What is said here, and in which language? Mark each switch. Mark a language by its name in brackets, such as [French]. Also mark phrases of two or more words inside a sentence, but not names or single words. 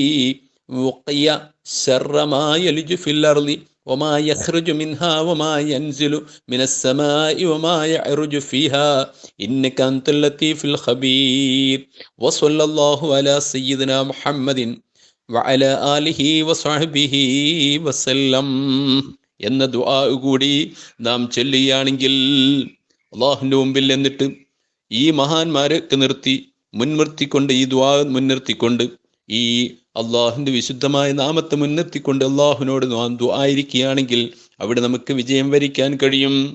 [Arabic] وقي شر ما يلج في الأرض وما يخرج منها وما ينزل من السماء وما يعرج فيها إنك أنت اللطيف الخبير وصلى الله على سيدنا محمد وعلى آله وصحبه وسلم [Malayalam] എന്ന ദുആ കൂടി നാം ചൊല്ലുകയാണെങ്കിൽ അല്ലാഹുവിൻ്റെ മുമ്പിൽ എന്നിട്ട് ഈ മഹാന്മാരൊക്കെ മുൻനിർത്തിക്കൊണ്ട് ഈ ദുആ മുൻനിർത്തിക്കൊണ്ട് ഈ അള്ളാഹുവിൻ്റെ വിശുദ്ധമായ നാമത്തെ മുൻനിർത്തിക്കൊണ്ട് അള്ളാഹുവിനോട് നാം ദുആയിരിക്കുകയാണെങ്കിൽ അവിടെ നമുക്ക് വിജയം വരിക്കാൻ കഴിയും.